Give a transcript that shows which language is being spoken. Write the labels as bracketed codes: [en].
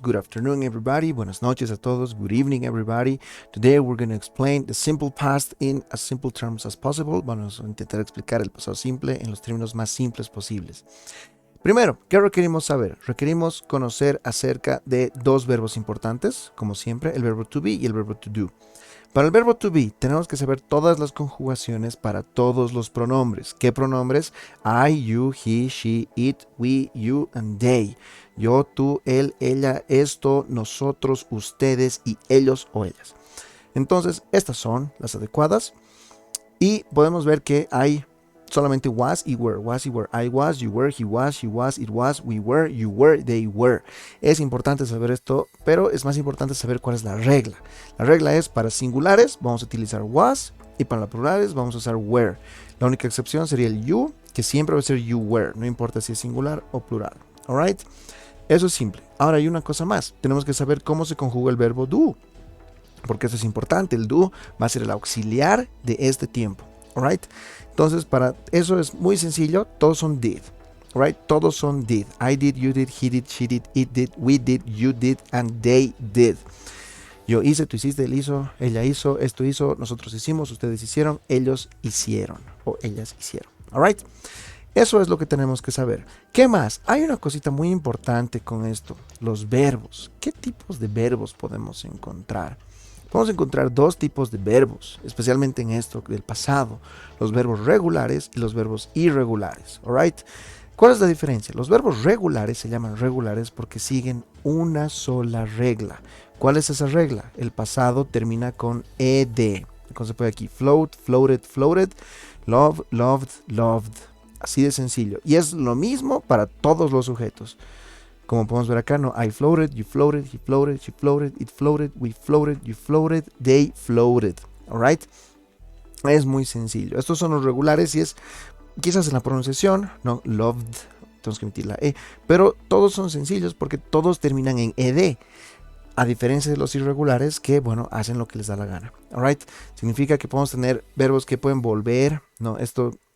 [en] Good afternoon, everybody. [es] Buenas noches a todos. [en] Good evening, everybody. Today we're going to explain the simple past in as simple terms as possible. [es] Vamos a intentar explicar el pasado simple en los términos más simples posibles. Primero, ¿qué requerimos saber? Requerimos conocer acerca de dos verbos importantes, como siempre, el verbo to be y el verbo to do. Para el verbo to be, tenemos que saber todas las conjugaciones para todos los pronombres. ¿Qué pronombres? [en] I, you, he, she, it, we, you, and they. [es] Yo, tú, él, ella, esto, nosotros, ustedes y ellos o ellas. Entonces, estas son las adecuadas. Y podemos ver que hay solamente was y were. Was y were. [en] I was, you were, he was, she was, it was, we were, you were, they were. [es] Es importante saber esto, pero es más importante saber cuál es la regla. La regla es para singulares vamos a utilizar was y para plurales vamos a usar were. La única excepción sería el you, que siempre va a ser you were, no importa si es singular o plural. Alright? Eso es simple. Ahora hay una cosa más. Tenemos que saber cómo se conjuga el verbo do, porque eso es importante. El do va a ser el auxiliar de este tiempo. Alright? Entonces, para eso es muy sencillo. Todos son did. Alright? Todos son did. [en] I did, you did, he did, she did, it did, we did, you did, and they did. [es] Yo hice, tú hiciste, él hizo, ella hizo, esto hizo, nosotros hicimos, ustedes hicieron, ellos hicieron o ellas hicieron. Alright? Eso es lo que tenemos que saber. ¿Qué más? Hay una cosita muy importante con esto. Los verbos. ¿Qué tipos de verbos podemos encontrar? Podemos encontrar dos tipos de verbos, especialmente en esto del pasado. Los verbos regulares y los verbos irregulares. Alright? ¿Cuál es la diferencia? Los verbos regulares se llaman regulares porque siguen una sola regla. ¿Cuál es esa regla? El pasado termina con ed. Entonces se puede aquí float, floated, floated, love, loved, loved. Así de sencillo. Y es lo mismo para todos los sujetos. Como podemos ver acá, no, [en] I floated, you floated, he floated, she floated, it floated, we floated, you floated, they floated. [es] Alright? Es muy sencillo. Estos son los regulares y es quizás en la pronunciación, no, loved, tenemos que emitir la E, pero todos son sencillos porque todos terminan en ed. A diferencia de los irregulares que, bueno, hacen lo que les da la gana. Alright? Significa que podemos tener verbos que pueden volver, no, esto.